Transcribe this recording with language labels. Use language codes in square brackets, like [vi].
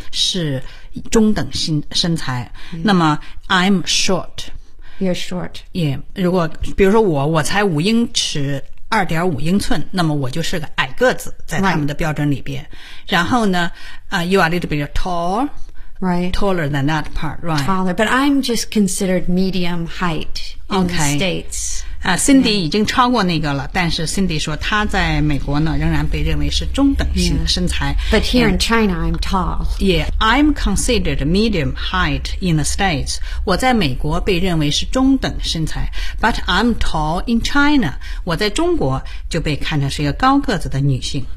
[zh] 是中等身材、yeah. 那么 [en] I'm short You're short [zh] Yeah 如果比如说我才五英尺二点五英寸那么我就是个矮个子在他们的标准里边、 [en] right. [zh] 然后呢、 [en] You are a little bit tall Right. Taller than that part, right. Taller, but I'm just considered medium height in the States. [zh] Cindy 已经超过那个了，但是 Cindy 说她在美国呢仍然被认为是中等型的身材。 [en] Yeah. But here in China, I'm tall. Yeah, I'm considered medium height in the States. [zh] 我在美国被认为是中等身材。 [en] But I'm tall in China. [zh] 我在中国就被看成是一个高个子的女性。